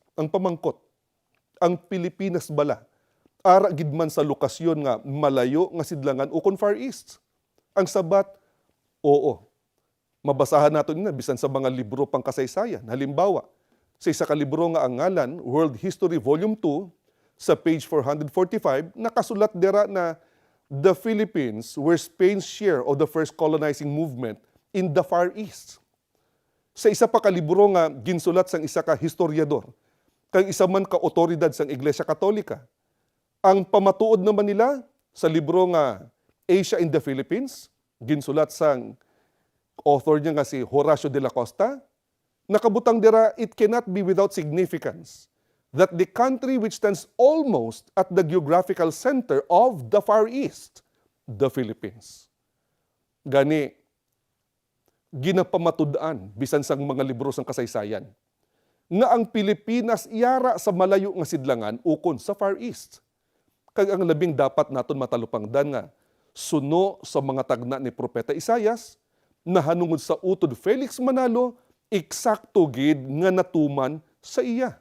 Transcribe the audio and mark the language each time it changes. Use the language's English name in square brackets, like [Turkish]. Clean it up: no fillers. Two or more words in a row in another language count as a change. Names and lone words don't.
[Hiligaynon] Ang pamangkot, ang Pilipinas bala, ara gid man sa lokasyon nga malayo nga sidlangan ukon Far East. Ang sabat, oo. Mabasahan natin na bisan sa mga libro pang kasaysayan. Halimbawa, sa isa ka libro nga ang ngalan, World History Volume 2, sa page 445, nakasulat dira na [English] the Philippines were Spain's share of the first colonizing movement in the Far East. [Hiligaynon] Sa isa pa ka libro nga ginsulat sang isa ka historiador, kang isa man ka otoridad sang Iglesia Katolika. Ang pamatuod naman nila sa libro nga Asia in the Philippines, ginsulat sang author niya nga si Horacio de la Costa, nakabutang dira, [English] it cannot be without significance that the country which stands almost at the geographical center of the Far East, the Philippines. [Hiligaynon] Gani, ginapamatud-an bisan sang mga libro sang kasaysayan nga ang Pilipinas iyara sa malayo nga sidlangan ukon sa Far East. Kag ang labing dapat naton matalupangdan nga suno sa mga tagna ni Propeta Isayas na hanungod sa utod Felix Manalo, eksakto gid nga natuman sa iya.